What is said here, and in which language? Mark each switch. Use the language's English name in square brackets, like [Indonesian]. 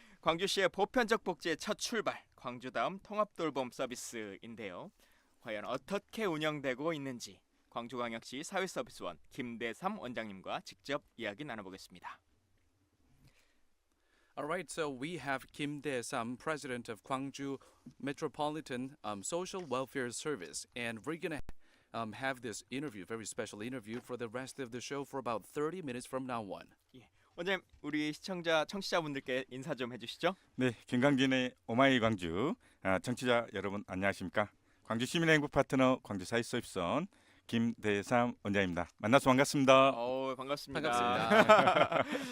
[Korean] 광주시의 보편적 복지의 첫 출발, 광주다음 통합돌봄 서비스인데요. 과연 어떻게 운영되고 있는지 광주광역시 사회서비스원 김대삼 원장님과 직접 이야기 나눠보겠습니다. [English] Alright, so we have Kim Dae-sam, president of Gwangju Metropolitan Social Welfare Service, and we're gonna have this interview, very special interview, for the rest of the show for about 30 minutes from now on. [Korean] 예. 원장님, 우리 청취자분들께 인사 좀 해주시죠. 네, 김광진의 오마이 광주 청취자 여러분 안녕하십니까? 광주 시민행복 파트너 광주 사회서비스원 김대삼 원장입니다. 만나서 반갑습니다. 반갑습니다. 반갑습니다.